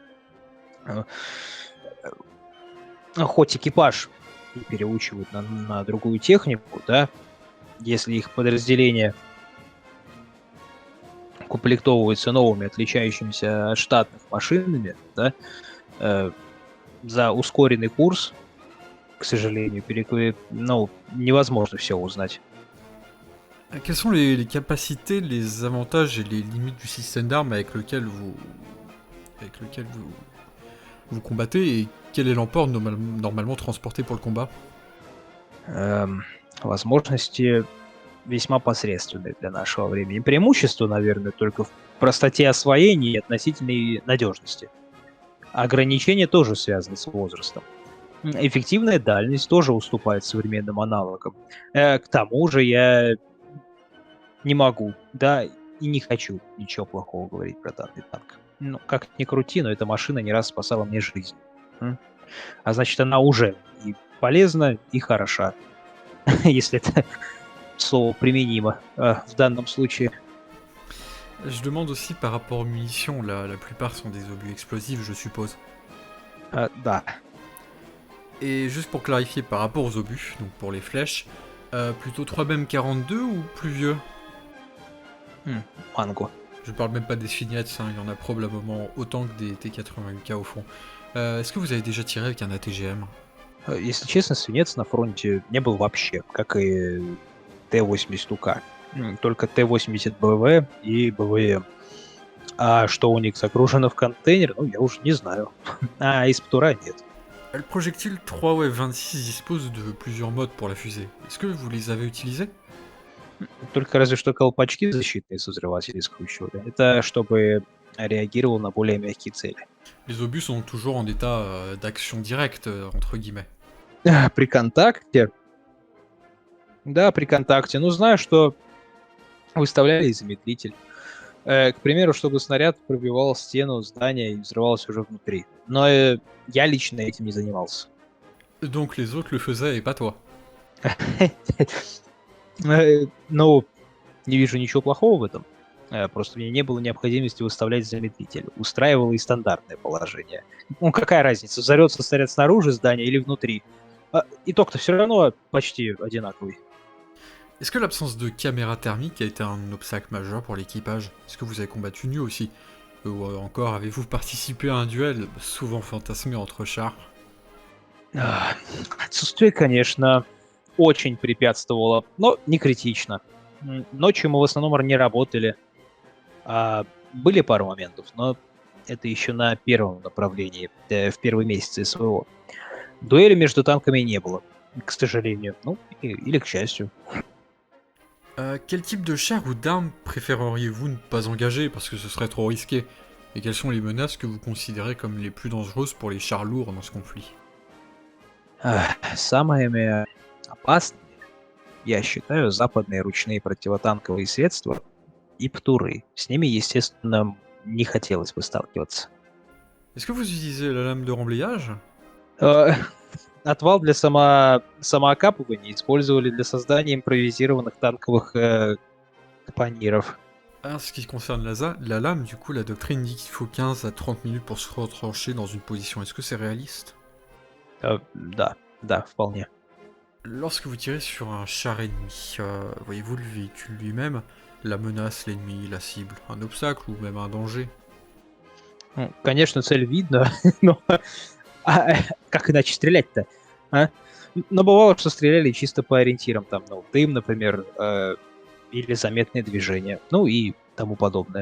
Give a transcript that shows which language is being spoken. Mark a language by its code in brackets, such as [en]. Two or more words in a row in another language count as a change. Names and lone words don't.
[ru] Хоть экипаж и переучивают на другую технику, да, если их подразделения укомплектовываются новыми, отличающимися от штатных машинами, да, за ускоренный курс к сожалению. Ну, невозможно все узнать. [fr] Quelles sont les capacités, les avantages et les limites du système d'armes avec lequel vous combattez et quel est l'emport normalement transporté pour le combat? [ru] Возможности весьма посредственные для нашего времени. Преимущество, наверное, только в простоте освоения и относительной надежности. Ограничения тоже связаны с возрастом. Эффективная дальность тоже уступает современным аналогам. К тому же я не могу, да, и не хочу ничего плохого говорить про данный танк. Ну, как ни крути, но эта машина не раз спасала мне жизнь. А значит, она уже и полезна, и хороша. Если это слово применимо в данном случае. [fr] Je demande aussi par rapport aux munitions, la plupart sont des obus explosifs, je suppose. [ru] Да. [fr] Et juste pour clarifier par rapport aux obus, donc pour les flèches, plutôt 3BM42 ou plus vieux? [ru] Манго. [fr] Je parle même pas des Fignettes, il y en a probablement autant que des T88K au fond. Est-ce que vous avez déjà tiré avec un ATGM? [ru] Если честно, свинец на фронте не был вообще, как и Т-82К. Только Т-80 БВ и БВМ. А что у них загружено в контейнер, ну, я уже не знаю. А из Птура нет. [fr] Le projectile 3WF26 dispose de plusieurs modes pour la fusée. Est-ce que vous les avez utilisés? [ru] Только разве что колпачки защитные с взрывателей скручивали. Это чтобы реагировал на более мягкие цели. [fr] Les obus sont toujours en état d'action directe, entre guillemets. [ru] При контакте? Да, при контакте. Ну, знаю, что выставляли и замедлитель. К примеру, чтобы снаряд пробивал стену здания и взрывался уже внутри. Но я лично этим не занимался. [fr] Donc les autres le faisaient et pas toi. [ru] Ну, не вижу ничего плохого в этом. Просто мне не было необходимости выставлять замедлитель. Устраивало и стандартное положение. Ну, какая разница, взорвется снаряд снаружи здания или внутри? Итог-то все равно почти одинаковый. [fr] Est-ce que l'absence de caméra thermique a été un obstacle majeur pour l'équipage? Est-ce que vous avez combattu nu aussi? Ou encore, avez-vous participé à un duel souvent fantasmé entre chars? [ru] Отсутствие, конечно, очень препятствовало, но не критично. Ночью мы в основном не работали. Были пару моментов, но это еще на первом направлении, в первые месяцы СВО. Дуэли между танками не было, к сожалению. Ну, или к счастью. [fr] Quel type de char ou d'arme préféreriez-vous ne pas engager parce que ce serait trop risqué? Et quelles sont les menaces que vous considérez comme les plus dangereuses pour les chars lourds dans ce conflit? [ru] Самыми опасными я считаю западные ручные противотанковые средства и птуры. С ними, естественно, не хотелось бы сталкиваться. [fr] Est-ce que vous utilisez la lame de remblayage? [ru] Отвал для самоокапывания использовали для создания импровизированных танковых капониров. [fr] En ce qui concerne la lame, du coup, la doctrine dit qu'il faut 15 à 30 minutes pour se retrancher dans une position. Est-ce que c'est réaliste? [ru] Да, вполне. [fr] Lorsque vous tirez sur un char ennemi, voyez-vous le véhicule lui-même, la menace, l'ennemi, la cible, un obstacle ou même un danger? [ru] Конечно, цель видно, но как иначе стрелять-то? Но бывало, что стреляли чисто по ориентирам, там, ну, дым, например, или заметные движения, ну и тому подобное.